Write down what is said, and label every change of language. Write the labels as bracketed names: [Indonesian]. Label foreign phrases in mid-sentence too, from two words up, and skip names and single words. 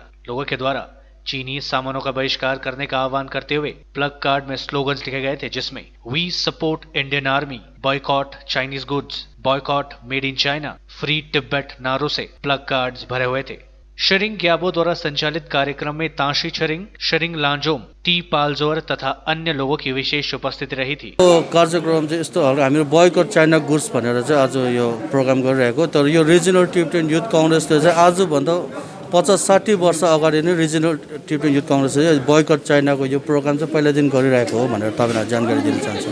[Hindi] लोगों के द्वारा चीनी सामानों का बहिष्कार करने का आह्वान करते हुए प्लग कार्ड में स्लोगन्स लिखे गए थे, जिसमें [English] We support Indian Army, boycott Chinese goods, boycott made in China, free Tibet [Hindi] नारों से प्लग कार्ड्स भरे हुए थे। शरिंग ग्याबो द्वारा संचालित कार्यक्रम में ताशी छरिंग, शरिंग लांजोम, टी पालजोर तथा अन्य लोगों की विशेष उपस्थिति रही थी। [Nepali] कार्यक्रम चाहिँ यस्तो हामी [English] boycott China goods [Nepali] भनेर चाहिँ आज यो प्रोग्राम गरिरहेको, तर यो रिजनल टिबेटन युथ कांग्रेसले चाहिँ आजभन्दा 50-60 वर्ष अगाडि नै रिजनल टिबेटन युथ कांग्रेसले बॉयकट चाइनाको यो प्रोग्राम चाहिँ पहिलादेखि गरिरहेको हो भनेर तपाईलाई जानकारी दिन चाहन्छु।